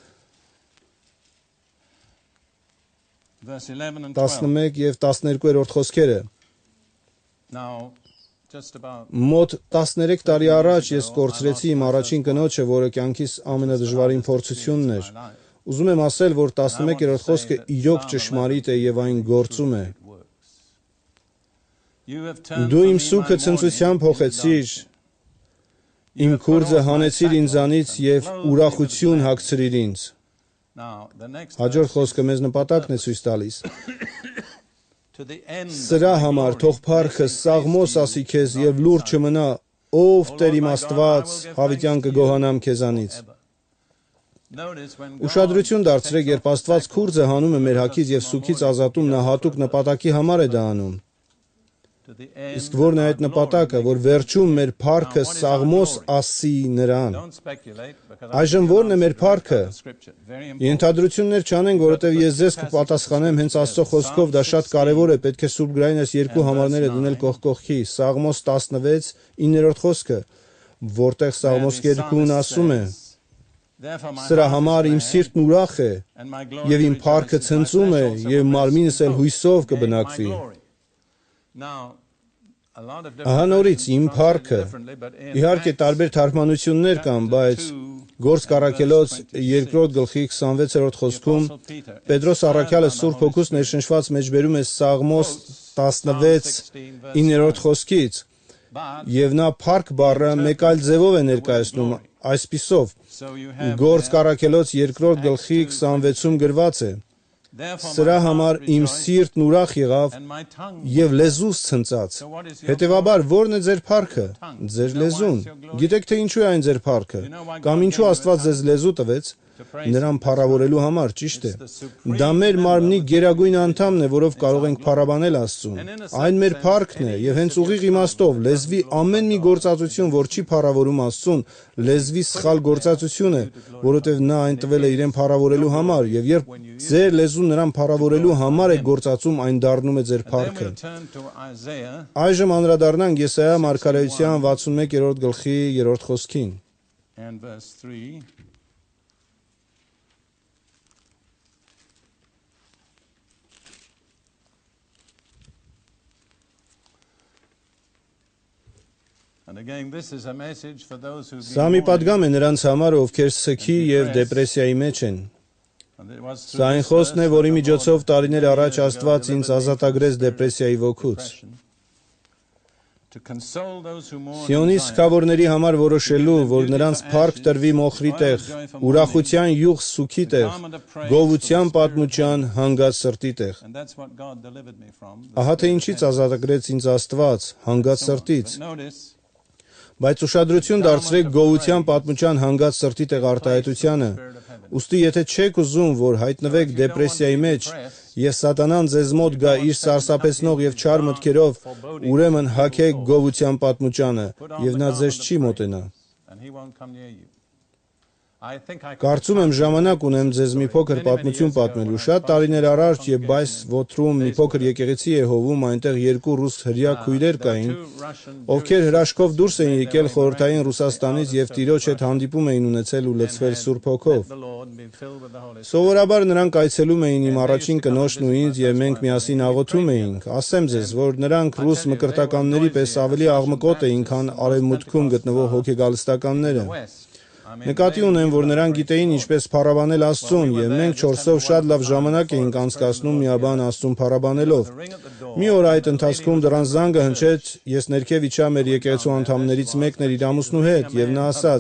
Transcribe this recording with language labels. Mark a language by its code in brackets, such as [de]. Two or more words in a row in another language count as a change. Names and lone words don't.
[hy] 11 եւ 12-րդ խոսքերը։ Մոտ 13 տարի առաջ ես կորցրեցի իմ առաջին կնոջը, որը կյանքիս ամենադժվարին փորձությունն էր։ Ուզում եմ ասել, որ 11-րդ խոսքը իրոք ճշմարիտ է եւ այն գործում է։ Դու իմ սուգը ցնծությամբ հոխեցիր, իմ քուրձը հանեցիր ինձանից եւ ուրախություն հագցրիր ինձ։ Հաջորդ խոսքը մեզ նպատակն է ցույց տալիս։ [en] to the end of [hy] Սրա [en] my [hy] համար [en] glory. [hy] թող փառքը սաղմոս ասի քեզ եւ լուրջ չմնա, ով Տեր իմ Աստված, հավիտյան կգոհանամ քեզանից։ [en] Notice when God [hy] Ուշադրություն դարձրեք, երբ Աստված քուրձը հանում է մեր հակից եւ սուքից ազատում, նա հատուկ նպատակի համար է դա անում։ [en] to the end [hy] Իսկ որն է այդ [en] of my [hy] նպատակը, [en] glory. [hy] որ վերջում մեր փառքը սաղմոս ասի նրան։ [en] Don't speculate, because [hy] Այժմ ո՞րն է մեր փառքը։ [en] Scripture. Very important. [hy] Ենթադրություններ չանենք, որովհետև ես ձեզ կպատասխանեմ հենց Աստծո խոսքով, դա շատ կարևոր է, պետք է Սուրբ Գրային այս երկու համարները դնել կողք կողքի։ Սաղմոս 16, 9-րդ խոսքը, որտեղ Սաղմոս 2-ն ասում է. [en] Therefore my [hy] Սրա [en] heart is [hy] համար իմ [en] glad, [hy] սիրտն ուրախ է, [en] and my glory [hy] եւ իմ փառքը [en] rejoices, my [hy] ցնծում է, [en] flesh also [hy] եւ [en] will [hy] մարմինս էլ [en] rest [hy] հույսով [en] in my [hy] կբնակվի։ [en] glory. Now, a lot of [hy] Ահա [en] different [hy] նորից իմ [en] versions [hy] փառքը։ [en] translate differently, but in [hy] Իհարկե [en] Acts [hy] տարբեր թարգմանություններ կան, բայց Գործ Կարաքելոց 2-րդ գլխի 26-րդ խոսքում Պետրոս առաքյալը Սուրբ Հոգուց ներշնչված մեջբերում է Սաղմոս 16 9-րդ խոսքից, եւ նա փառք բառը մեկ այլ ձևով է ներկայացնում այսպիսով. [en] So you have [hy] Գործ [en] there, [hy] Կարաքելոց 2-րդ գլխի 26-ում գրված է. [en] therefore [hy] Սրա [en] my [hy] համար [en] heart [hy] իմ [en] rejoiced, [hy] սիրտն ուրախ եղավ [en] and my tongue [hy] եւ լեզուս ցնծած։ [en] So what is your [hy] Հետևաբար ո՞րն է ձեր փառքը։ Ձեր լեզուն։ Գիտեք թե ինչու է այն ձեր փառքը։ Կամ ինչու Աստված ձեզ լեզու տվեց։ Նրան փառավորելու համար, ճիշտ է։ Դա մեր մարմնի գերագույն անդամն է, որով կարող ենք փառաբանել Աստծուն։ Այն մեր փառքն է եւ հենց ուղիղ իմաստով լեզվի ամեն մի գործածություն, որ չի փառավորում Աստծուն, լեզվի սխալ գործածություն է, որովհետեւ նա այն տվել է իրեն փառավորելու համար եւ երբ ձեր լեզուն նրան փառավորելու համար է գործածում, այն դառնում է ձեր [en] Then [hy] փառքը։ [en] we'll turn to Isaiah [hy] Այժմ անդրադառնանք Եսայա մարգարեության 61-րդ գլխի 3-րդ խոսքին։ [en] and verse 3. And again, this is a message for those who've [hy] Սա [en] been [hy] մի [en] mourning. [hy] պատգամ է նրանց համար, ովքեր սքի եւ դեպրեսիայի մեջ են։ [en] And it was through [hy] Սա այն [en] this [hy] խոսքն է, [en] verse [hy] որի [en] that the [hy] միջոցով [en] Lord [hy] տարիներ առաջ [en] years ago [hy] Աստված ինձ [en] delivered me [hy] ազատագրեց [en] from the [hy] դեպրեսիայի [en] spirit of [hy] ոգուց։ [en] depression. To console those who mourn [hy] Սիոնի [en] in Zion, [hy] սքավորների համար որոշելու, որ նրանց փառք տրվի մոխրի տեղ, ուրախության յուղ սուքի տեղ, գովության պատմության հանգած սրտի տեղ։ [en] and that's what God delivered me from. [hy] Ահա թե ինչից ազատագրեց ինձ Աստված, հանգած սրտից։ [en] But notice, [hy] Բայց ուշադրություն դարձրեք գովության պատմության հանգած սրտի տեղ արտահայտությանը։ Ուստի եթե չեք ուզում, որ հայտնվեք դեպրեսիայի մեջ, եւ սատանան ձեզ մոտ գա իր սարսափեցնող եւ չար մտքերով, ուրեմն հագեք գովության պատմությանը, եւ նա ձեզ չի մոտենա։ [en] and he won't come near you. I think I [hy] Կարծում եմ ժամանակ ունեմ ձեզ մի փոքր պատմություն պատմելու։ Շատ տարիներ առաջ, երբ Բայս Ոթրում մի փոքր եկեղեցի Եհովում, այնտեղ երկու ռուս հրյա քույրեր կային, ովքեր հրաշքով դուրս էին եկել խորհրդային Ռուսաստանից եւ Տիրոջ հետ հանդիպում էին ունեցել ու լցվել Սուրբ Հոգով։ [en] the Lord and been filled with the Holy Spirit. [hy] Սովորաբար նրանք այցելում էին իմ առաջին կնոջն ու ինձ եւ մենք միասին աղոթում էինք։ Ասեմ ձեզ, որ նրանք ռուս մկրտականների պես ավելի աղմկոտ էին, քան արևմուտքում գտնվող հոգեգալստականները։ Նկատի ունեմ, որ նրանք գիտեին ինչպես փառաբանել Աստծուն, եւ մենք 4-ով շատ լավ ժամանակ էինք անցկացնում միաբան Աստծուն փառաբանելով։ Մի օր այդ ընթացքում դրան զանգը հնչեց, ես ներքև իջա մեր եկեղեցու անդամներից մեկն էր իր ամուսնու հետ, եւ նա ասաց.